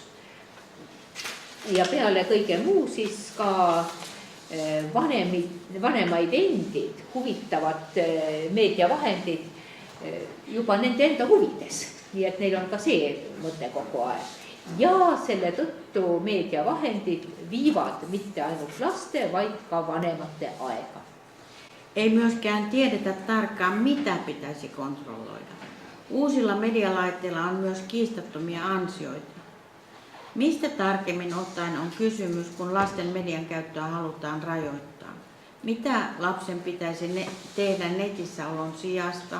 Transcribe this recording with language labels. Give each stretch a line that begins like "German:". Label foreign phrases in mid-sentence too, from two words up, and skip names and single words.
Estonian: Ja peale kõige muu siis ka vanemaid endid huvitavad meediavahendid juba nende enda huvides. Nii et neil on ka see mõte kogu aeg. Ja selle tõttu meediavahendid viivad mitte ainult laste, vaid ka vanemate aega.
Finnish: Ei myöskään tiedetä tarkkaan, mitä pitäisi kontrolloida. Uusilla medialaitteilla on myös kiistattomia ansioita. Mistä tarkemmin ottaen on kysymys, kun lasten median käyttöä halutaan rajoittaa? Mitä lapsen pitäisi tehdä netissä olon sijasta?